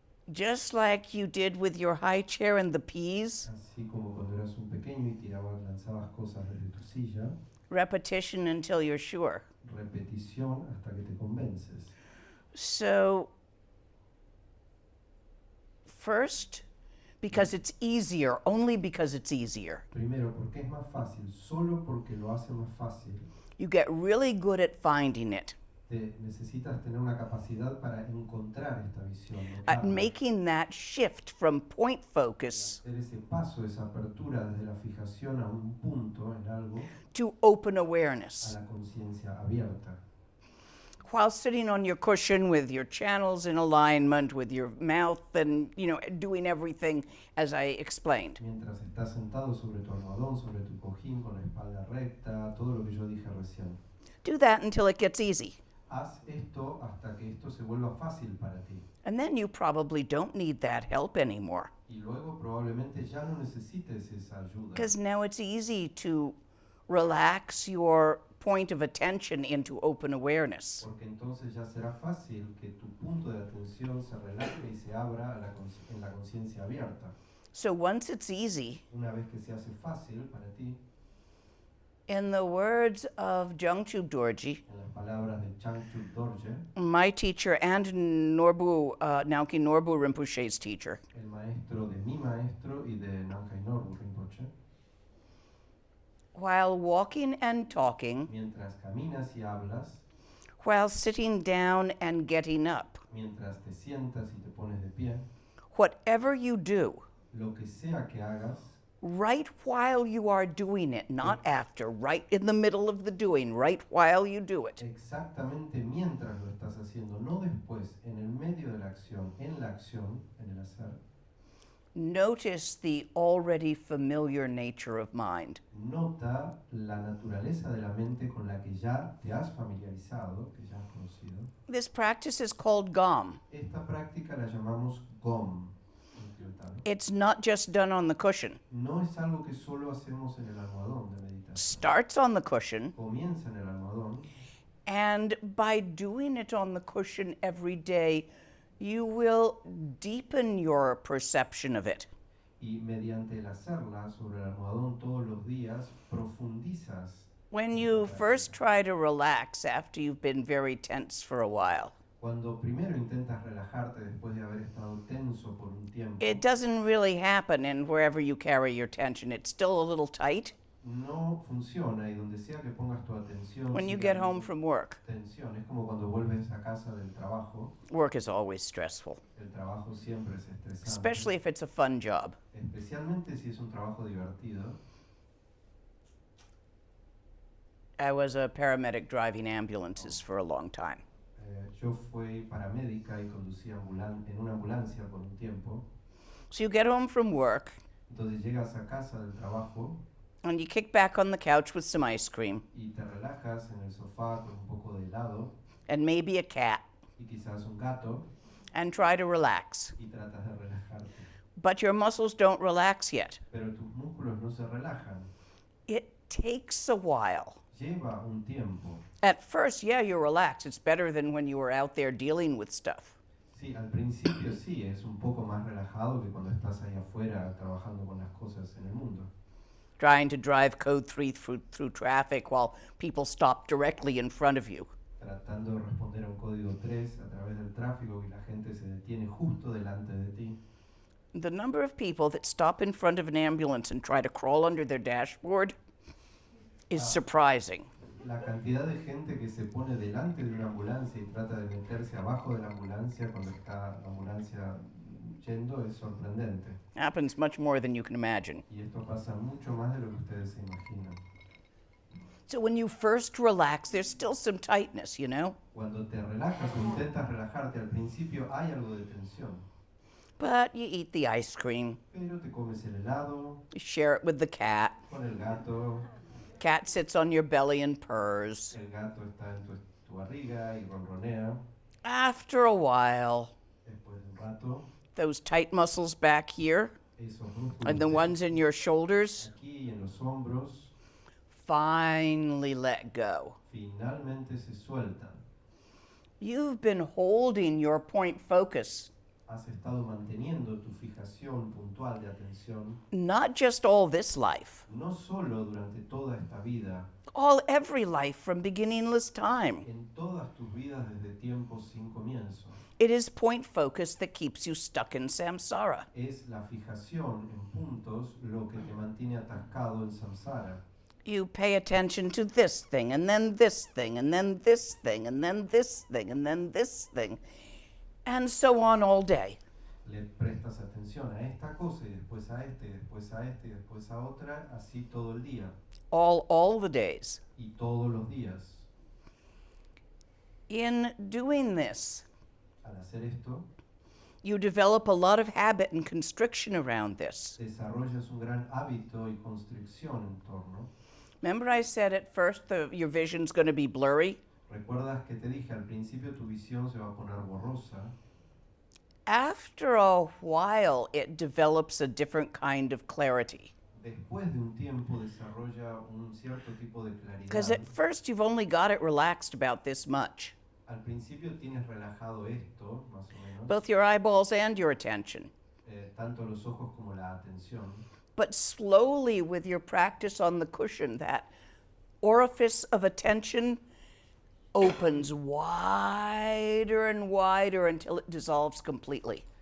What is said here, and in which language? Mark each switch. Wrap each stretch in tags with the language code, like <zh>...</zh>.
<en>Just like you did with your high chair and the peas,</en> <es>Así como cuando eras un pequeño y lanzabas cosas desde tu silla,</es> <en>repetition until you're sure.</en> <es>repetición hasta que te convences.</es> <en>So, first, because it's easier, only because it's easier,</en> <es>Primero, porque es más fácil, solo porque lo hace más fácil,</es> <en>you get really good at finding it,</en> <es>necesitas tener una capacidad para encontrar esta visión,</es> <en>at</en> <es>notarla,</es> <en>making that shift from point focus</en> <es>hacer ese paso, esa apertura desde la fijación a un punto en algo,</es> <en>to open a awareness.</en> <es>la conciencia abierta.</es> <en>While sitting on your cushion with your channels in alignment, with your mouth and, doing everything as I explained.</en> <es>Mientras estás sentado sobre tu almohadón, sobre tu cojín, con la espalda recta, todo lo que yo dije recién.</es> <en>Do that until it gets easy.</en> <es>Haz esto hasta que esto se vuelva fácil para ti.</es> <en>And then you probably don't need that help anymore.</en> <es>Y luego probablemente ya no necesites esa ayuda.</es> <en>Because now it's easy to relax your point of attention into open awareness.</en> <es>Porque entonces ya será fácil que tu punto de atención se relaje y se abra en la conciencia abierta.</es> <en>So once it's easy,</en> <es>Una vez que se hace fácil para ti,</es> <en>in the words of Jungchu Dorji,</en> <es>en las palabras de Changchuk Dorje,</es> <en>my teacher and Naoki Norbu Rinpoche's teacher,</en> <es>el maestro de mi maestro y de Namkhai Norbu Rinpoche,</es> <en>while walking and talking,</en> <es>mientras caminas y hablas,</es> <en>while sitting down and getting up,</en> <es>mientras te sientas y te pones de pie,</es> <en>whatever you do,</en> <es>lo que sea que hagas,</es> <en>right while you are doing it, not after, right in the middle of the doing, right while you do it,</en> <es>exactamente mientras lo estás haciendo, no después, en el medio de la acción, en el hacer,</es> <en>Notice the already familiar nature of mind.</en> <es>Nota la naturaleza de la mente con la que ya te has familiarizado, que ya has conocido.</es> <en>This practice is called GOM.</en> <es>Esta práctica la llamamos GOM en tibetano.</es> <en>It's not just done on the cushion.</en> <es>No es algo que solo hacemos en el almohadón de meditación.</es> <en>Starts on the cushion,</en> <es>Comienza en el almohadón</es> <en>and by doing it on the cushion every day, you will deepen your perception of it.</en> <es>y mediante el hacerla sobre el almohadón todos los días profundizas.</es> <en>When you first try to relax after you've been very tense for a while,</en> <es>Cuando primero intentas relajarte después de haber estado tenso por un tiempo,</es> <en>it doesn't really happen in wherever you carry your tension. It's still a little tight.</en> <es>no funciona y donde sea que pongas tu atención,</es> <en>When you</en> <es>sigue</es> <en>get</en> <es>habiendo</es> <en>home from work,</en> <es>tensión. Es como cuando vuelves a casa del trabajo.</es> <en>work is always stressful,</en> <es>El trabajo siempre es estresante,</es> <en>especially if it's a fun job.</en> <es>especialmente si es un trabajo divertido.</es> <en>I was a paramedic driving ambulances for a long time.</en> <es>Yo fui paramédica y conducía en una ambulancia por un tiempo.</es> <en>So you get home from work</en> <es>Entonces llegas a casa del trabajo</es> <en>and you kick back on the couch with some ice cream</en> <es>y te relajas en el sofá con un poco de helado</es> <en>and maybe a cat</en> <es>y quizás un gato</es> <en>and try to relax.</en> <es>y tratas de relajarte.</es> <en>But your muscles don't relax yet.</en> <es>Pero tus músculos no se relajan.</es> <en>It takes a while.</en> <es>Lleva un tiempo.</es> <en>At first, yeah, you're relaxed. It's better than when you were out there dealing with stuff.</en> <es>Sí, al principio sí, es un poco más relajado que cuando estás ahí afuera trabajando con las cosas en el mundo.</es> <en>Trying to drive code 3 through traffic while people stop directly in front of you.</en> <es>Tratando de responder a un código 3 a través del tráfico y la gente se detiene justo delante de ti.</es> <en>The number of people that stop in front of an ambulance and try to crawl under their dashboard is surprising.</en> <es>La cantidad de gente que se pone delante de una ambulancia y trata de meterse abajo de la ambulancia cuando está la ambulancia yendo es sorprendente.</es> <en>Happens much more than you can imagine.</en> <es>Y esto pasa mucho más de lo que ustedes se imaginan.</es> <en>So when you first relax, there's still some tightness, you know?</en> <es>Cuando te relajas o intentas relajarte, al principio hay algo de tensión.</es> <en>But you eat the ice cream,</en> <es>Pero te comes el helado</es> <en>you share it with the cat.</en> <es>con el gato.</es> <en>Cat sits on your belly and purrs.</en> <es>El gato está en tu barriga y ronronea.</es> <en>After a while,</en> <es>Después de un rato,</es> <en>those tight muscles back here</en> <es>esos músculos</es> <en>and the ones in your shoulders</en> <es>aquí y en los hombros</es> <en>finally let go.</en> <es>finalmente se sueltan.</es> <en>You've been holding your point focus,</en> <es>Has estado manteniendo tu fijación puntual de atención</es> <en>not just all this life,</en> <es>no solo durante toda esta vida,</es> <en>every life from beginningless time.</en> <es>en todas tus vidas desde tiempos sin comienzo.</es> <en>It is point focus that keeps you stuck in samsara.</en> <es>Es la fijación en puntos lo que te mantiene atascado en samsara.</es> <en>You pay attention to this thing, and then this thing, and then this thing, and then this thing, and then this thing, and so on all day.</en> <es>Le prestas atención a esta cosa y después a este, y después a este, y después a otra, así todo el día</es> <en>All the days.</en> <es>y todos los días.</es> <en>In doing this,</en> <es>Al hacer esto,</es> <en>you develop a lot of habit and constriction around this.</en> <es>desarrollas un gran hábito y constricción en torno.</es> <en>Remember I said at first your vision's going to be blurry?</en> <es>¿Recuerdas que te dije al principio tu visión se va a poner borrosa?</es> <en>After a while, it develops a different kind of clarity.</en> <es>Después de un tiempo desarrolla un cierto tipo de</es> <en>Because</en> <es>claridad.</es> <en>at first, you've only got it relaxed about this much,</en> <es>Al principio tienes relajado esto, más o menos,</es> <en>both your eyeballs and your attention.</en> <es>tanto los ojos como la atención.</es> <en>But slowly, with your practice on the cushion, that orifice of attention opens wider and wider until it dissolves completely.</en>